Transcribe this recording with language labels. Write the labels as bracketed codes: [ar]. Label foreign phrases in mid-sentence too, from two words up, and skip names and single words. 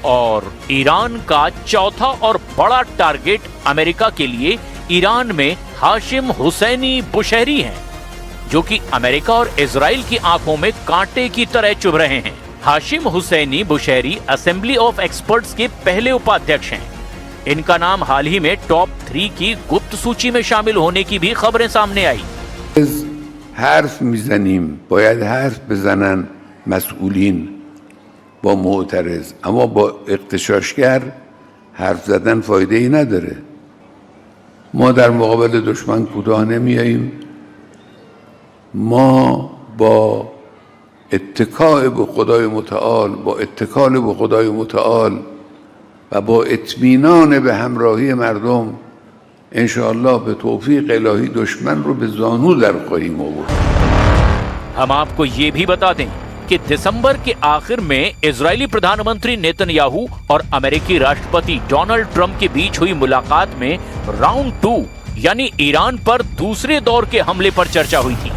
[hi] और ईरान का चौथा और बड़ा टारगेट अमेरिका के लिए ईरान में हाशिम हुसैनी बुशहरी हैं, जो कि अमेरिका और इजराइल की आंखों में कांटे की तरह चुभ रहे हैं। हाशिम हुसैनी बुशहरी असेंबली ऑफ एक्सपर्ट्स के पहले उपाध्यक्ष हैं। इनका नाम हाल ही में टॉप 3 की गुप्त सूची में शामिल होने की भी खबरें सामने आई। [fa] حرف میزنیم باید حرف بزنن مسئولین با معترض، اما با اغتشاشگر حرف زدن فایده ای نداره. ما در مقابل دشمن کوتاه نمیاییم. ما با اتکاء به خدای متعال، با اتکال به خدای متعال و با اطمینان به همراهی مردم इंशाअल्लाह به توفیق الهی دشمن رو به زانو در خواهیم آورد. [hi] हम आपको ये भी बता दें कि दिसंबर के आखिर में इजरायली प्रधानमंत्री नेतन्याहू और अमेरिकी राष्ट्रपति डोनाल्ड ट्रंप के बीच हुई मुलाकात में राउंड 2 यानी ईरान पर दूसरे दौर के हमले पर चर्चा हुई थी।